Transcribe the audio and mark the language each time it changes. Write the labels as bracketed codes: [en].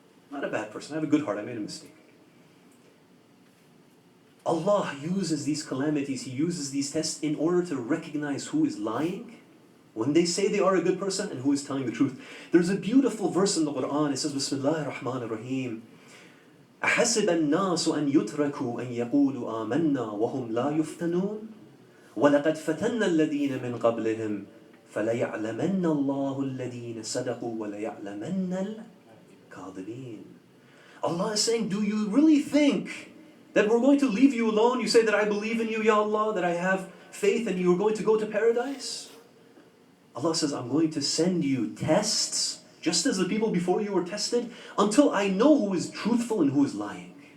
[en] I'm not a bad person. I have a good heart. I made a mistake. Allah uses these calamities, He uses these tests in order to recognize who is lying when they say they are a good person and who is telling the truth. There's a beautiful verse in the Quran. It says, [ar] Bismillahir Rahmanir Rahim. أحسب الناس أن يتركوا أن يقولوا آمنا وهم لا يفتنون ولقد فتنا الذين من قبلهم فليعلمن الله الذين صدقوا وليعلمن الكاذبين. [en] Allah is saying, do you really think that we're going to leave you alone? You say that I believe in you, Ya Allah, that I have faith and you're going to go to paradise? Allah says, I'm going to send you tests, just as the people before you were tested, until I know who is truthful and who is lying.